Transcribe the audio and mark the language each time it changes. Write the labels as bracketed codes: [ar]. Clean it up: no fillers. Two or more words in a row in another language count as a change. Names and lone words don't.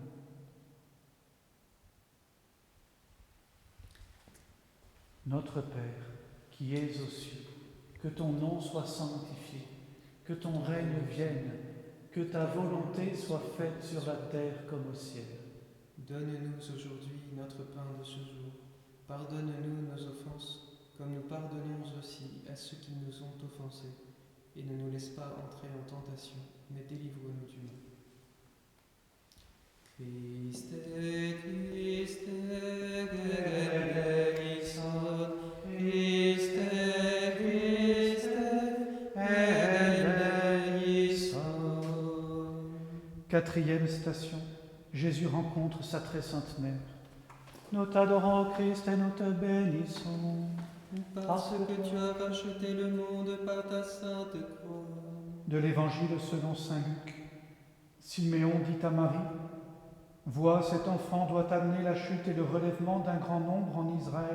[fr] Notre Père, qui es aux cieux, que ton nom soit sanctifié, que ton règne vienne, que ta volonté soit faite sur la terre comme au ciel. Donne-nous aujourd'hui notre pain de ce jour. Pardonne-nous nos offenses, comme nous pardonnons aussi à ceux qui nous ont offensés. Et ne nous laisse pas entrer en tentation, mais délivre-nous du mal. [el] Χριστέ, Χριστέ, ελέησον. Χριστέ, Χριστέ, ελέησον. [fr] Quatrième station, Jésus rencontre sa très sainte mère. Nous t'adorons, Christ, et nous te bénissons. Parce que tu as racheté le monde par ta sainte croix. De l'Évangile selon saint Luc. Siméon dit à Marie, « Vois, cet enfant doit amener la chute et le relèvement d'un grand nombre en Israël.